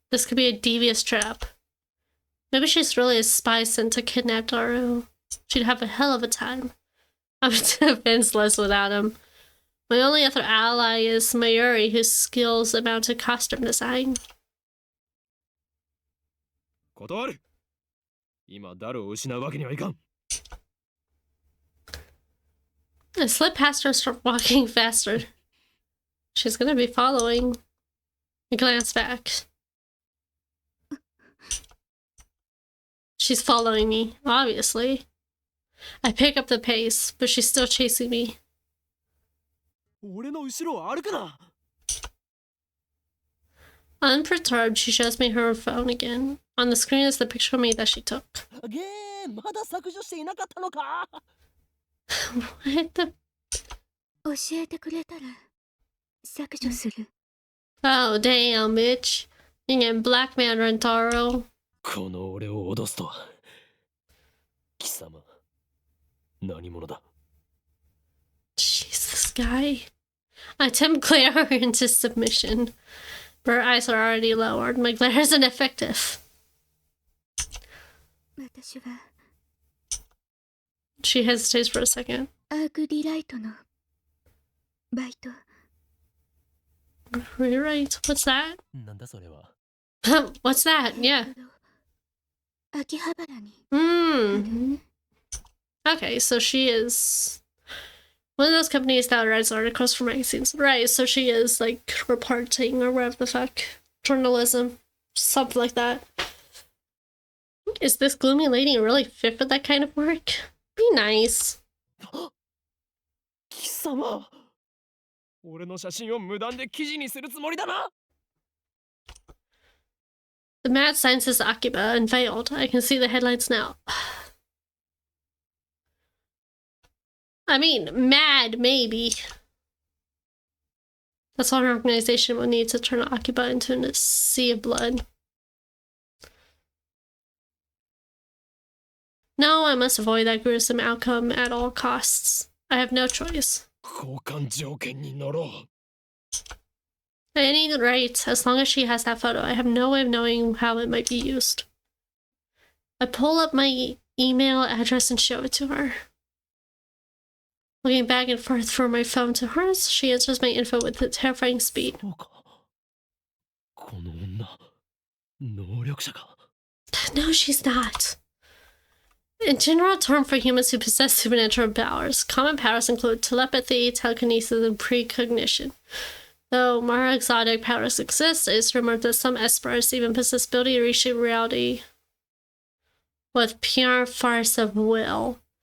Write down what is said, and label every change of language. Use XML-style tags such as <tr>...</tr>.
<en>This could be a devious trap. Maybe she's really a spy sent to kidnap Daro. She'd have a hell of a time. I'm defenseless without him. My only other ally is Mayuri, whose skills amount to costume design.</en> <ja>断る。今ダルを失うわけにはいかん。</ja> <en>I slip past her and start walking faster. She's gonna be following. I glance back. She's following me, obviously. I pick up the pace, but she's still chasing me.</en> <ja>俺の後ろを歩くな。</ja> <en>Unperturbed, she shows me her phone again. On the screen is the picture of me that she took.</en> <ja>ゲーまだ削除していなかったのか</ja> <en>What the...</en> <ja>教えてくれたら削除する。</ja> <en>Oh, damn, bitch. You get blackmailed, Rentaro.</en> <ja>この俺を脅すとは貴様何者だ</ja> <en>Jeez, this guy. I attempt glare her into submission. But her eyes are already lowered. My glare is ineffective.</en> <ja>私は</ja> <en>She hesitates for a second.</en> <ja>アークリライトのバイト。</ja> <en>Rewrite? What's that?</en> <ja>なんだそれは</ja> <en>What's that? Yeah.</en> <ja>秋葉原に Hmm.</ja> <en>Okay, so she is one of those companies that writes articles for magazines. Right, so she is like reporting or whatever the fuck. Journalism. Something like that. Is this gloomy lady really fit for that kind of work? Be nice.</en> <ja>貴様俺の写真を無断で記事にするつもりだな</ja> <en>The mad scientist Akiba unveiled. I can see the headlines now. I mean, mad, maybe. That's all an organization will need to turn Akiba into a sea of blood. No, I must avoid that gruesome outcome at all costs. I have no choice.</en> <ja>交換条件に乗ろう</ja> <en>At any rate, as long as she has that photo, I have no way of knowing how it might be used. I pull up my email address and show it to her. Looking back and forth from my phone to hers, she answers my info with a terrifying speed.</en> <ja>そうかこの女能力者か</ja> <en>No, she's not. A general term for humans who possess supernatural powers. Common powers include telepathy, telekinesis, and precognition. Though more exotic powers exist, it is rumored that some experts even possess the ability to reshape reality with pure force of will.</en>